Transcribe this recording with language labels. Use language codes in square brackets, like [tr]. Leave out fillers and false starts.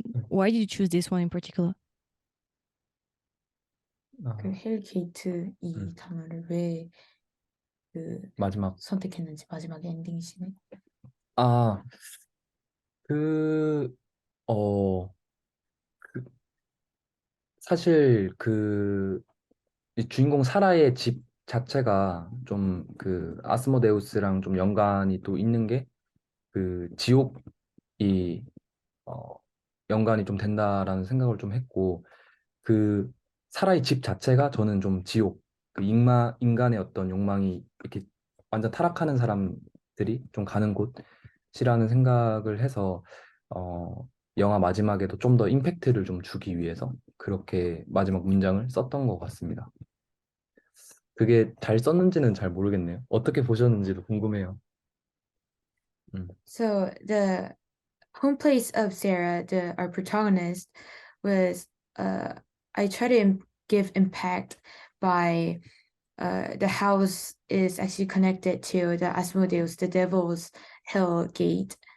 [en] Why did you choose this one in particular? [ko] 그 헬게이트 이 단어를 왜 그 마지막 선택했는지 마지막 엔딩 씬에. 아, 그, 어, 그, 사실 이 주인공 사라의 집 자체가 좀 그 아스모데우스랑 좀 연관이 또 있는 게 그 지옥이 어, 연관이 좀 된다라는 생각을 좀 했고 그 사라의 집 자체가 저는 좀 지옥 그 인간의 어떤 욕망이 이렇게 완전 타락하는 사람들이 좀 가는 곳이라는 생각을 해서 어, 영화 마지막에도 좀 더 임팩트를 좀 주기 위해서 그렇게 마지막 문장을 썼던 것 같습니다. 그게 잘 썼는지는 잘 모르겠네요. 어떻게 보셨는지도 궁금해요. [en] So the home place of Sarah, our protagonist, was I try to give impact by the house is actually connected to the Asmodeus, the devil's hell gate.